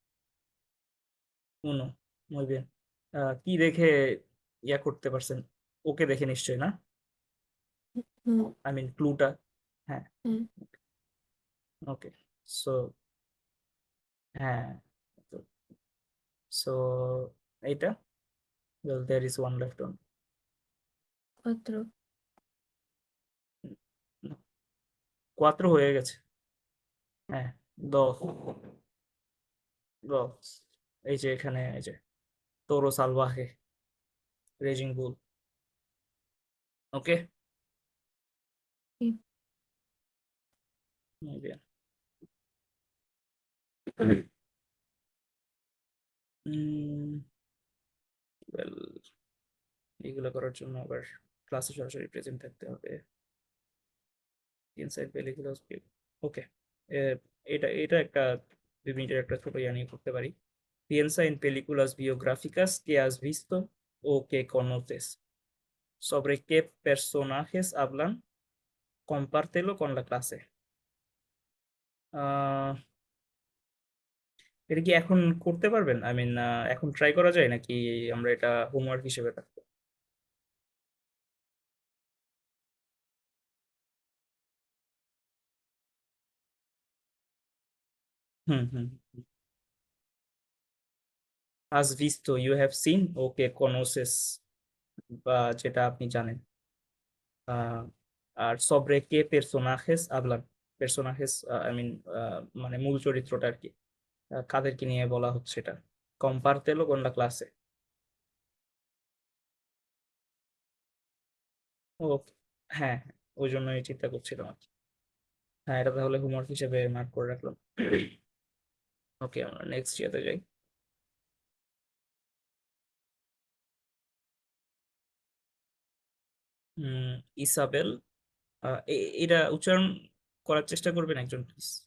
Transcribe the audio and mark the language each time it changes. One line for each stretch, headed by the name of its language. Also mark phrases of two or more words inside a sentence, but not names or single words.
Bangla: উনো, মুভি। কি দেখে ইয়া করতে পারছেন? ওকে দেখে নিশ্চয়ই না? হুম।
English: I mean
Bangla: ক্লুটা। হ্যাঁ। হ্যাঁ। ওকে। সো হ্যাঁ, সো এইটা,
English: well, there is one left on।
Bangla: পত্র। কোয়াত্রো হয়ে গেছে। হ্যাঁ, দশ। দশ। এই যে এখানে, এই যে তোরো সালভাহে, রেজিং বুল। ওকে। কি?
Spanish: muy bien। well,
Bangla: এইগুলো করার জন্য আবার ক্লাসে সরাসরি প্রেজেন্ট থাকতে হবে। ইনসাইড পেলিকুলাস। ওকে। এটা এটা একটা 2 মিনিটের একটা ছোট ইয়া নিয়ে করতে পারি।
Spanish: Piensa en películas biográficas que has visto o que conoces. ¿Sobre qué personajes hablan? Compártelo con la clase.
Bangla: আহ এটা কি এখন করতে পারবেন?
English: I mean,
Bangla: এখন ট্রাই করা যায় নাকি আমরা এটা হোমওয়ার্ক হিসেবে রাখবো? হুম, হুম।
Spanish: has visto,
English: you have seen,
Spanish: ওকে conoces,
Bangla: বা যেটা আপনি জানেন।
Spanish: আহ, আর sobre qué personajes hablan? personajes,
English: I mean,
Bangla: মানে মূল চরিত্রটা আর কি, কাদেরকে নিয়ে বলা হচ্ছে এটা।
Spanish: compártelo con la clase।
Bangla: ও, হ্যাঁ, হ্যাঁ, ওই জন্যই চিন্তা করছিলাম আর কি। হ্যাঁ, এটা তাহলে হোমওয়ার্ক হিসেবে মার্ক করে রাখলাম। ওকে, আমরা নেক্সট ইয়াতে যাই। উম ইসাবেল, এটা উচ্চারণ করার চেষ্টা করবেন একজন প্লিজ।